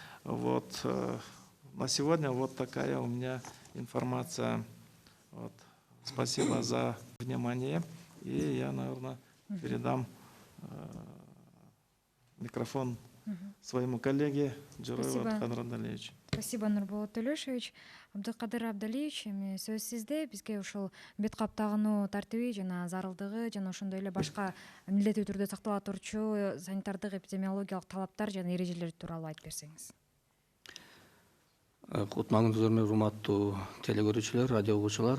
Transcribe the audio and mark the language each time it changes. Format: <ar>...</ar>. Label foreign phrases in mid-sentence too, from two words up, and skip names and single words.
<ru>На сегодня такая у меня информация. Спасибо за внимание. И я, наверное, передам микрофон своему коллеге Джураеву Алхану Радалевичу. Спасибо, Нурболот Төлөшевич.</ru> <ky>Абдыкадыр Абдалиевич, эми сөз сизде. Бизге ушул бет кап тагынуу тартиби жана зарылдыгы жана ошондой эле башка милдеттүү түрдө сактала турчу санитардык эпидемиологиялык талаптар жана эрежелер тууралуу айтып берсеңиз. Кутмаңыз менен урматтуу телегөрүүчүлөр, радио угуучулар.</ky>